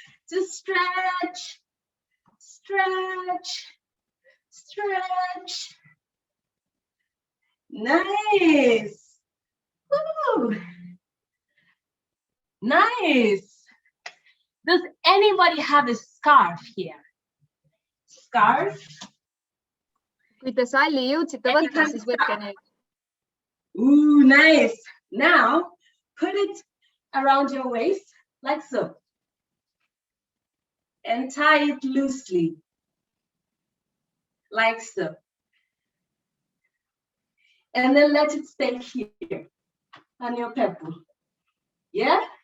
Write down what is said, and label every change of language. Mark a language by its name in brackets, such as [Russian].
[English] Just stretch, stretch, stretch. Nice. Woo. Nice. Does anybody have a scarf here? Scarf? [Estonian] Kui te salli jõudsite võtta, siis võtke nüüd. [English] Ooh, nice. Now, put it around your waist like so. And tie it loosely, like so. And then let it stay here on your pebble. Yeah?